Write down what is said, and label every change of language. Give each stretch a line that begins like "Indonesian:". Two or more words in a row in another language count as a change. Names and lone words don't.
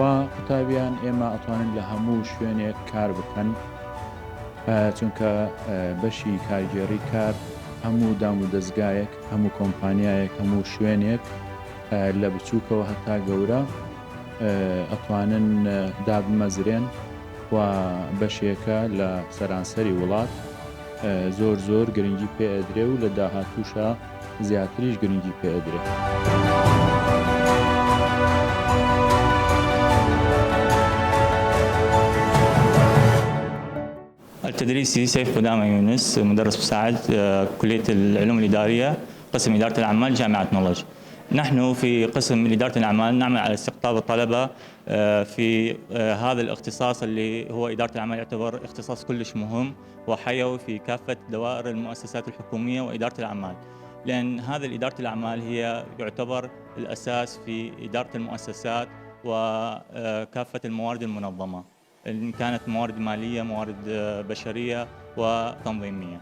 Central Kurdish: قوتابیان ئێمە ئەتوانن لە هەموو شوێنێک کار بکەن چونکە بەشی کارگێڕی کار هەموو دام و دەستگایەک هەموو کۆمپانیایەک هەموو شوێنێک لە بچووکەوە هەتا گەورە ئەتوانن دابمەزرێن و بەشێکە لە سەرانسەری وڵات زۆر گرنگی پێ ئەدرێ و لە داهاتووشە زیاتریش گرنگی پێ ئەدرێ.
Arabic: التدريسي سيف قدامة يونس، مدرس مساعد كلية العلوم الإدارية قسم إدارة الأعمال جامعة نولج. نحن في قسم إدارة الأعمال نعمل على استقطاب الطلبة في هذا الاختصاص اللي هو إدارة الأعمال، يعتبر اختصاص كلش مهم وحيوي في كافة دوائر المؤسسات الحكومية وإدارة الأعمال، لأن هذا إدارة الأعمال هي يعتبر الأساس في إدارة المؤسسات وكافة الموارد المنظمة، إن كانت موارد مالية، موارد بشرية وتنظيمية.